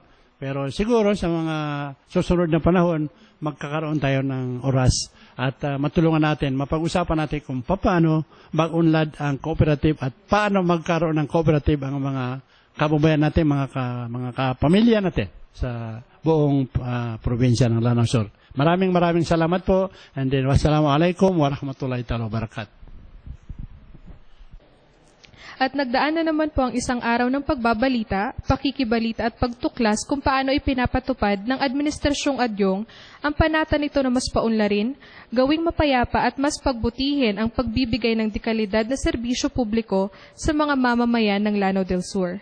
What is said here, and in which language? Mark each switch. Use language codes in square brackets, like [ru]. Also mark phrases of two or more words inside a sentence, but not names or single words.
[tl] Pero siguro sa mga susunod na panahon, magkakaroon tayo ng oras at matulungan natin, mapag-usapan natin kung paano mag-unlad ang cooperative at paano magkaroon ng cooperative ang mga kababayan natin, mga kapamilya natin sa buong probinsya ng Lanao Sur. Maraming salamat po, [en] and then [ar] wassalamualaikum warahmatullahi ta'ala wabarakatuh. [tl] At nagdaan na naman po ang isang araw ng pagbabalita, pakikibalita at pagtuklas kung paano ipinapatupad ng Administrasyong Adyong ang panata nito na mas paunlarin, gawing mapayapa at mas pagbutihin ang pagbibigay ng dekalidad na serbisyo publiko sa mga mamamayan ng Lanao del Sur.